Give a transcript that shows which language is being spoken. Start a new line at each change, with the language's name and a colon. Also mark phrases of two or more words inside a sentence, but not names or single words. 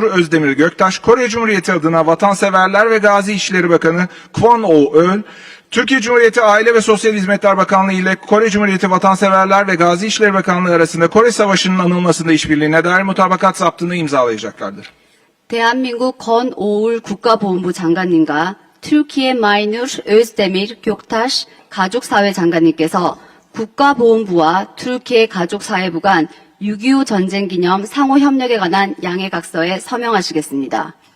Turkish: Özdemir Göktaş, Kore Cumhuriyeti adına Vatanseverler ve Gazi İşleri Bakanı Kwon Oh-eul, Türkiye Cumhuriyeti Aile ve Sosyal Hizmetler Bakanlığı ile Kore Cumhuriyeti Vatanseverler ve Gazi İşleri Bakanlığı arasında Kore Savaşı'nın anılmasında işbirliğine dair mutabakat zaptını imzalayacaklardır.
Korean: 대한민국 권오울 국가보훈부 장관님과 튀르키예 마이누르 özdemir göktaş 가족사회 장관님께서 국가보훈부와 튀르키예 가족사회부 간 6.25 전쟁 기념 상호 협력에 관한 양해각서에 서명하시겠습니다.